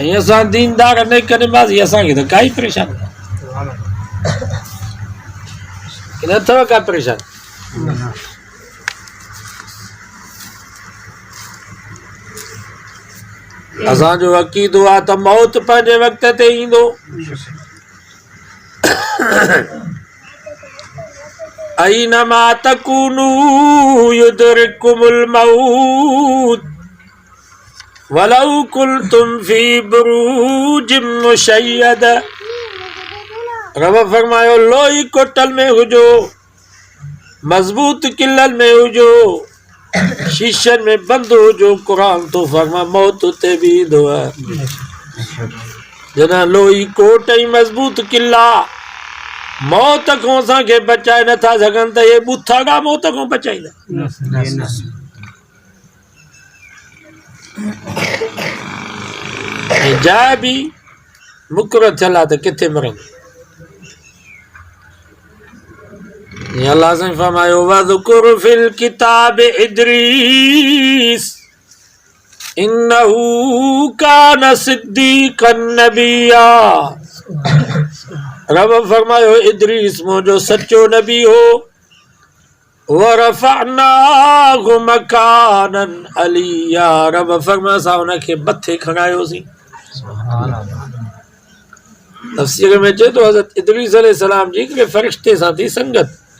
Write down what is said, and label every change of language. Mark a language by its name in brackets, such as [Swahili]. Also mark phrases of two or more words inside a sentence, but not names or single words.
[Sindhi] ऐं असां दीनदार नेक निमाज़ी, असांखे त काई परेशानी न अथव, का परेशानी। असांजो अक़ीदो आहे त मौत पंहिंजे वक़्त ते ईंदो। [Arabic] أينما تكونوا يدرككم الموت ولو كنتم في بروج مشيدة. [Sindhi] रब फरमायो लोही कोटल में हुजो, मज़बूत किलन में हुजो, शीशनि में बंदि हुजो, क़ुरान तो फरमा मौत उते बि ईंदो आहे। जॾहिं लोही कोट ऐं मज़बूत किला मौत खां असांखे बचाए नथा सघनि त इहे ॿुथाड़ा मौत खां बचाईंदा। ऐं जाइ बि मुक़ररु थियल आहे त किथे मरनि। अल्लाह से फरमायो [Arabic] واذكر في الكتاب إدريس إنه كان صديقا نبيا. [Sindhi] रब फरमायो इद्रीस मुंहिंजो सच्चो नबी हो। [Arabic] ورفعناه مكانا عليا. [Sindhi] रब फरमायो असां हुनखे मथे खणायोसीं। तफ़सीर में चए थो हज़रत इद्रीस अलैहिस्सलाम जी हिकिड़े फ़रिश्ते सां थी संगत।